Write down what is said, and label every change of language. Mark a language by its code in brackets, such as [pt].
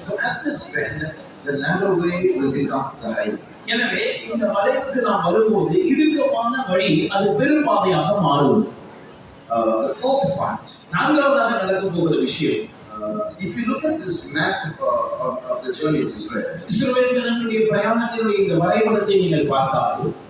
[en] So at this end, the narrow way will become the highway. [ta] எனவே இந்த வளைவுக்கு நாம் வரும்போது இடுக்கமான வழி அது பெரும்பாதையாக மாறும். [en] The fourth point. [ta] நான்காவதாக நடக்க போகிற விஷயம், [en] if you look at this map of the journey of Israel, [ta] இஸ்ரவேல் ஜனங்களுடைய பிரயாணத்தினுடைய இந்த வரைபடத்தை நீங்கள் பார்த்தால்,